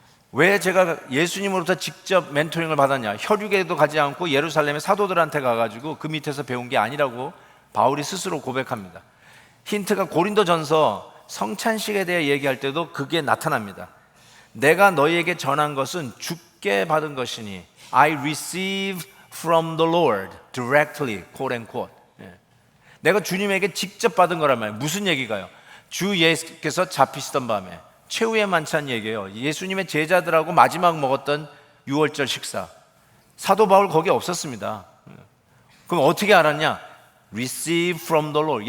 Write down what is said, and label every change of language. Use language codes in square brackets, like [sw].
[ko] 왜 제가 예수님으로부터 직접 멘토링을 받았냐? 혈육에도 가지 않고 예루살렘의 사도들한테 가가지고 그 밑에서 배운 게 아니라고 바울이 스스로 고백합니다. 힌트가 고린도전서 성찬식에 대해 얘기할 때도 그게 나타납니다. 내가 너희에게 전한 것은 주께 받은 것이니 [en] I received from the Lord directly, quote and quote. [ko] 내가 주님에게 직접 받은 거란 말이에요. 무슨 얘기가요? 주 예수께서 잡히시던 밤에 최후의 만찬 얘기예요. 예수님의 제자들하고 마지막 먹었던 유월절 식사. 사도 바울 거기 없었습니다. 그럼 어떻게 알았냐? [en] Receive from the Lord.